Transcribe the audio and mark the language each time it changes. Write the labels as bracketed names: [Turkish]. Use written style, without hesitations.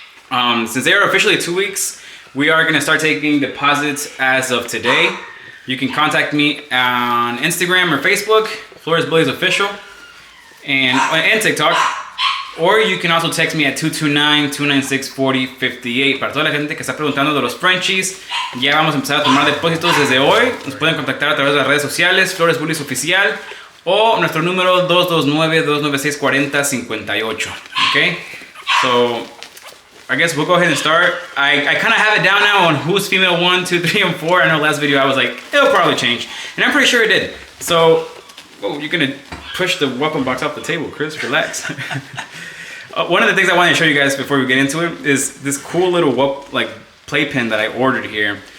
[English] Since they are officially 2 weeks. We are going to start taking deposits as of today. You can contact me on Instagram or Facebook, Flores Bullies Official, and TikTok. Or you can also text me at 229-296-4058. [Spanish] Para toda la gente que está preguntando de los Frenchies, ya vamos a empezar a tomar depósitos desde hoy. Nos pueden contactar a través de las redes sociales, Flores Bullies Oficial, o nuestro número 229-296-4058. [English] Okay? So I guess we'll go ahead and start. I kind of have it down now on who's female 1, 2, 3, and 4. I know last video I was like, it'll probably change. And I'm pretty sure it did. So, whoa, you're gonna push the weapon box off the table, Chris, relax. One of the things I want to show you guys before we get into it is this cool little playpen that I ordered here.